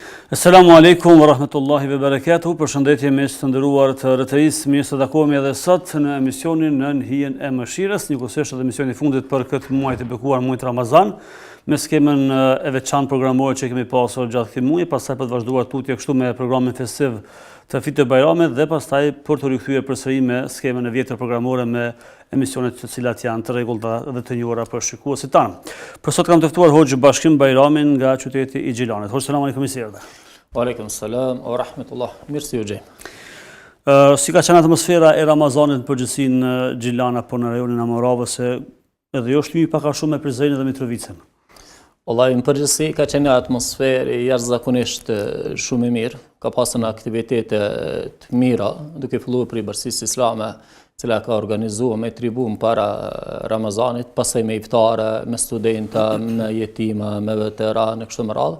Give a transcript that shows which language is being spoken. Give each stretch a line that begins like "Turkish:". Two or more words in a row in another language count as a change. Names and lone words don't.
Arabic: السلام عليكم ورحمة الله وبركاته.
Albanian: Përshëndetje mes të nderuar të RTS, mirë se takohemi edhe sot në emisionin Në hijen e mëshirës, njëkohësisht edhe emisioni i fundit për këtë muaj të bekuar, muajin Ramazan, me skemën e veçantë programore që kemi pasur gjatë këtij muaji, pastaj për të vazhduar tutje kështu me programin festiv të Fitë Bajramit dhe pastaj për të rikthyer përsëri me skemën e vjetër programore me emisionet të cilat janë të rregullta dhe të njohura për shikuesit tanë. Për sot kam të ftuar Hoxh Bashkim Bajramin nga qyteti i Gjilanit. Hoxh,
Arabic: سلام عليكم,
Albanian: mirë.
Arabic: عليكم السلام ورحمة الله.
Albanian: Mirë se u gjej. Si ka qenë atmosfera e Ramazanit në përgjithësi në Gjilan apo në rajonin e Moravës, se edhe jo shtypi pak a shumë me Prizrenin dhe Mitrovicën? Wallahi, në përgjithësi ka qenë atmosferë jashtëzakonisht shumë e mirë. Ka pasur aktivitete të mira, duke filluar prej Bashkisë Islame, cila ka organizuar me tribun para Ramazanit, pastaj me iftare, me studenta, me jetima, me veteranë, kështu me radhë.